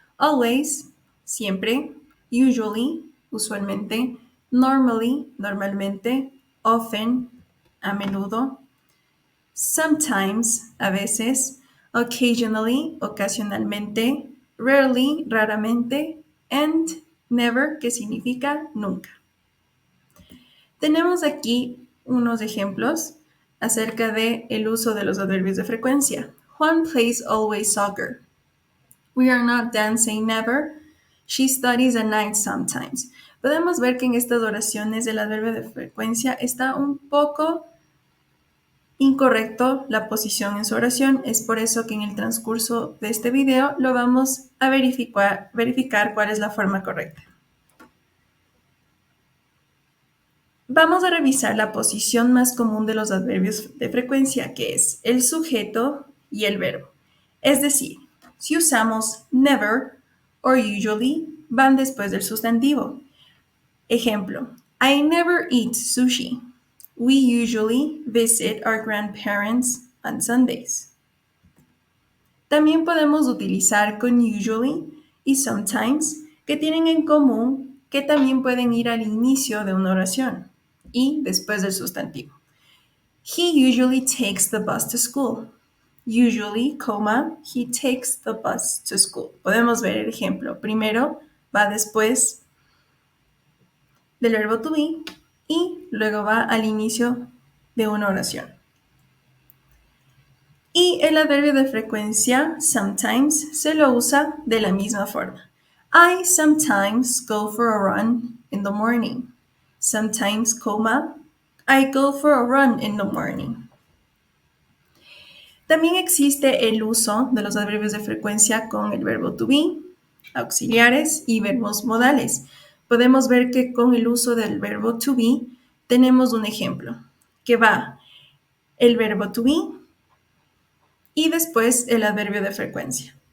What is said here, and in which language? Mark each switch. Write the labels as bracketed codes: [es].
[es] Always, siempre, usually, usualmente, normally, normalmente, often, a menudo, sometimes, a veces, occasionally, ocasionalmente, rarely, raramente, [en] and never, [es] que significa nunca. Tenemos aquí unos ejemplos acerca de el uso de los adverbios de frecuencia. [en] Juan plays always soccer. We are not dancing never. She studies at night sometimes. [es] Podemos ver que en estas oraciones el adverbio de frecuencia está un poco incorrecto la posición en su oración. Es por eso que en el transcurso de este video lo vamos a verificar cuál es la forma correcta. Vamos a revisar la posición más común de los adverbios de frecuencia, que es el sujeto y el verbo. Es decir, si usamos never o usually, van después del sustantivo. Ejemplo, [en] I never eat sushi. We usually visit our grandparents on Sundays. [es] También podemos utilizar con usually y sometimes, que tienen en común que también pueden ir al inicio de una oración y después del sustantivo. [en] He usually takes the bus to school. Usually, he takes the bus to school. [es] Podemos ver el ejemplo. Primero va después del verbo to be y luego va al inicio de una oración. Y el adverbio de frecuencia, sometimes, se lo usa de la misma forma. [en] I sometimes go for a run in the morning. Sometimes, I go for a run in the morning. [es] También existe el uso de los adverbios de frecuencia con el verbo to be, auxiliares y verbos modales. Podemos ver que con el uso del verbo to be tenemos un ejemplo, que va el verbo to be y después el adverbio de frecuencia.